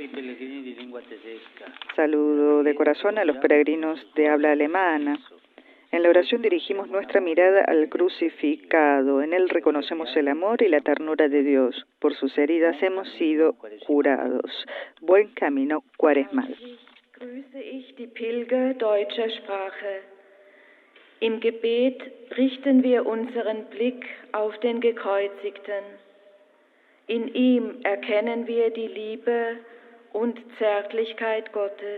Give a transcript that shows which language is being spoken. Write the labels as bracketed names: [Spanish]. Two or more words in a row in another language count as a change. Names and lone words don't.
[Spanish] Saludo de corazón a los peregrinos de habla alemana. En la oración dirigimos nuestra mirada al crucificado. En él reconocemos el amor y la ternura de Dios. Por sus heridas hemos sido curados. Buen camino cuaresmal. [German] Grüße ich die Pilger deutscher Sprache. Im Gebet richten wir unseren Blick auf den Gekreuzigten. In ihm erkennen wir die Liebe und Zärtlichkeit Gottes.